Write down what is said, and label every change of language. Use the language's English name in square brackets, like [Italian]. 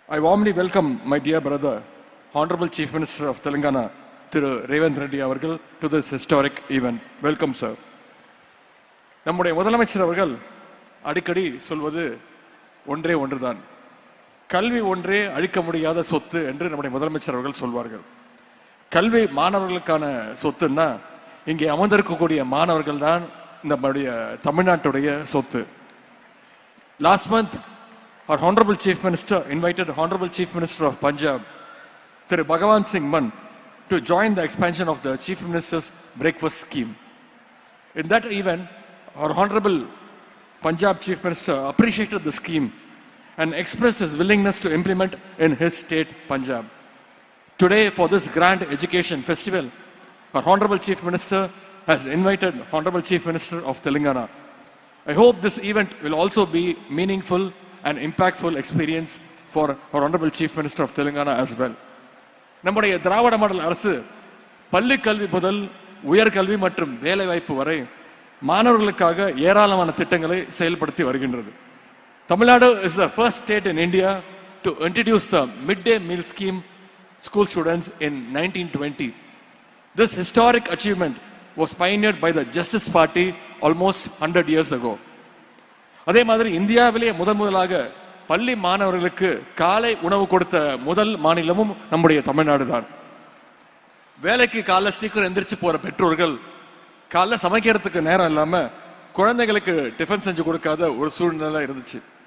[English] I warmly welcome my dear brother, Honorable Chief Minister of Telangana, Thiru Revanth Reddy avargal, to this historic event. Welcome, sir. [Tamil] நம்முடைய முதலமைச்சர் அவர்கள் அடிக்கடி சொல்வது ஒன்றே ஒன்றுதான், கல்வி ஒன்றே அழிக்க முடியாத சொத்து என்று நம்முடைய முதலமைச்சர் அவர்கள் சொல்வார்கள். கல்வி மாணவர்களுக்கான சொத்துன்னா இங்கே அமர்ந்திருக்கக்கூடிய மாணவர்கள் தான் நம்முடைய தமிழ்நாட்டுடைய சொத்து. [English] Last month, our Honorable Chief Minister invited Honorable Chief Minister of Punjab, Thiru Bhagwan Singh Mann, to join the expansion of the Chief Minister's breakfast scheme. In that event, our Honorable Punjab Chief Minister appreciated the scheme and expressed his willingness to implement in his state, Punjab. Today, for this grand education festival, our Honorable Chief Minister has invited Honorable Chief Minister of Telangana. I hope this event will also be meaningful and impactful experience for our Honorable Chief Minister of Telangana as well. [Tamil] நம்முடைய திராவிட model அரசு பள்ளி கல்வி முதல் உயர்கல்வி மற்றும் வேலைவாய்ப்பு வரை மாணவர்களுக்காக ஏராளமான திட்டங்களை செயல்படுத்தி வருகின்றது. [English] Tamil Nadu is the first state in India to introduce the midday meal scheme school students in 1920. This historic achievement was pioneered by the Justice Party almost 100 years ago. [Tamil] அதே மாதிரி இந்தியாவிலே முதலாக பள்ளி மாணவர்களுக்கு காலை உணவு கொடுத்த முதல் மாநிலமும் நம்முடைய தமிழ்நாடு தான். வேலைக்கு காலை சீக்கிரம் எந்திரிச்சு போற பெற்றோர்கள் காலைல சமைக்கிறதுக்கு நேரம் இல்லாம குழந்தைகளுக்கு டிஃபன் செஞ்சு கொடுக்காத ஒரு சூழ்நிலை இருந்துச்சு.